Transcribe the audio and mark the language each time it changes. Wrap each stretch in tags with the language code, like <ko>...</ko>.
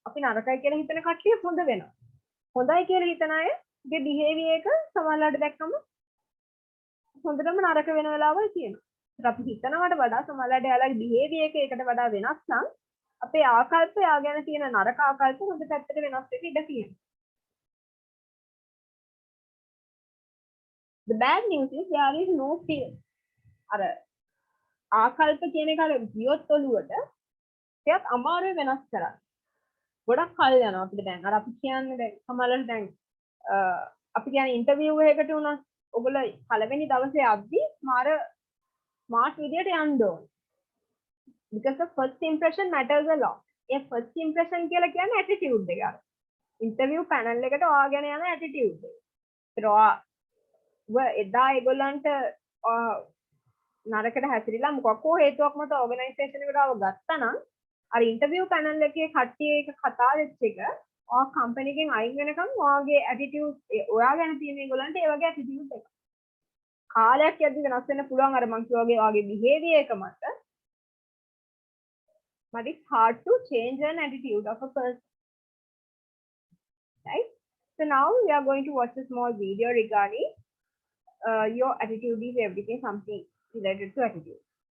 <si>අපි නරකයි කියලා හිතන කට්ටිය හොඳ වෙනවා. හොඳයි කියලා හිතන අයගේ බිහේවියර් එක සමහරවිට දැක්කම හොඳටම නරක වෙන වෙලාවල් තියෙනවා. අපි හිතනවට වඩා සමහරවිට එයාලගේ බිහේවියර් එක ඒකට වඩා වෙනස් නම් අපේ ආකල්ප එයා ගැන තියෙන නරක ආකල්ප හොඳ පැත්තට වෙනස් වෙන්න ඉඩ තියෙනවා.</si> <en>The bad news is there is no fear.</en> <si>අර ආකල්ප කියන එක අර ගියොත් ඔළුවට ඒත් අමාරුයි වෙනස් කරන්න. ගොඩක් කල් යනවා අපිට දැන්. අර අපි කියන්නේ දැන් සමහරවිට දැන් අපි කියන්නේ ඉන්ටර්විව් එකකට උනත් ඔයගොල්ලෝ පළවෙනි දවසේ යද්දි මාර ස්මාර්ට් විදියට යන්න ඕන.</si> <en>Because the first impression matters a lot.</en> <si>A first impression කියලා කියන්නේ attitude එක. ඉන්ටර්විව් පැනල් එකට ඔයාගෙන යන attitude එක. එදා ඒගොල්ලන්ට නරකට හැසිරিলা මොකක් හෝ හේතුවක් මත ඕගනයිසේෂන් එකට ආව ගත්තා නම් අර ඉන්ටර්විව් පැනල් එකේ කට්ටිය එක කතා වෙච්ච එක ඔයා කම්පැනි එකෙන් අයින් වෙනකම් ඔයාගේ ඇටිටියුඩ් ඔයා ගැන තියෙන ඒගොල්ලන්ට ඒ වගේ ඇටිටියුඩ් එක කාලයක් යද්දි වෙනස් වෙන්න පුළුවන් අර මං කිව්වාගේ ඔයාගේ බිහේවියර් එක මත</si> <en>but it's hard to change an attitude of a person, right? So now we are going to watch a small video regarding your attitude is everything, something related to attitude.</en>